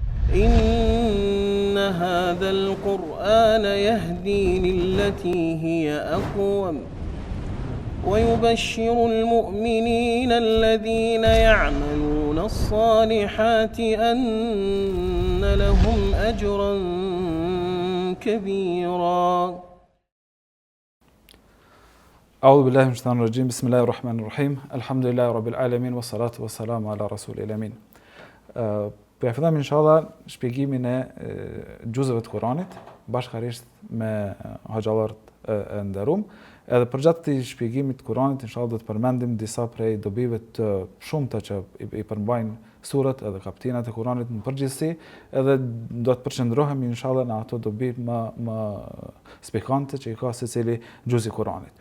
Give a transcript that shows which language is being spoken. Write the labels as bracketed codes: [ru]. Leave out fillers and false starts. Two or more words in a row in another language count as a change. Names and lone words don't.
[ar] إن هذا القرآن يهدي للتي هي أقوم ويبشر المؤمنين الذين يعملون الصالحات أن لهم أجرا كبيرا. أعوذ بالله من الشيطان الرجيم. بسم الله الرحمن الرحيم. الحمد لله رب العالمين والصلاة والسلام على رسول الأمين. [sq] Po ja fillojmë inshallah shpjegimin e gjuzëve të Kuranit bashkërisht me hoxhallarët e nderuar. Edhe përgjatë këtij shpjegimit të Kuranit inshallah do të përmendim disa prej dobive të shumta që i përmbajnë surat edhe kapitulat e Kuranit në përgjithësi, edhe do të përqendrohemi inshallah në ato dobi më spikante që i ka secili gjuz i Kuranit.